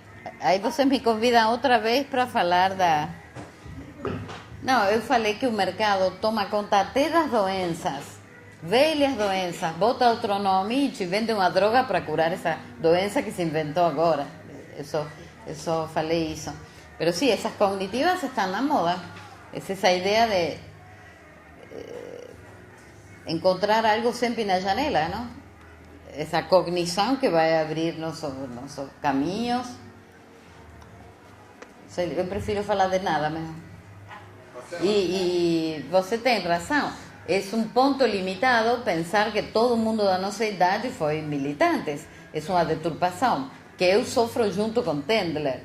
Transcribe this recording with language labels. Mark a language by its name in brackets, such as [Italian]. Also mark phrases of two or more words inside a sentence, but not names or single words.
[Portuguese] Aí você me convida outra vez para falar da... Não, eu falei que o mercado toma conta até das doenças, velhas doenças, bota outro nome e te vende uma droga para curar essa doença que se inventou agora. Eso falei isso. [Spanish] Pero sí, esas cognitivas están na moda. Es esa idea de encontrar algo [Portuguese] sempre na janela, [Spanish] ¿no? Esa cognición [Portuguese] que vai abrir nossos caminhos. Eu prefiro falar de nada mesmo. E você tem razão. É um ponto limitado pensar que todo mundo da nossa idade foi militantes. É uma deturpação que eu sofro junto com Tendler.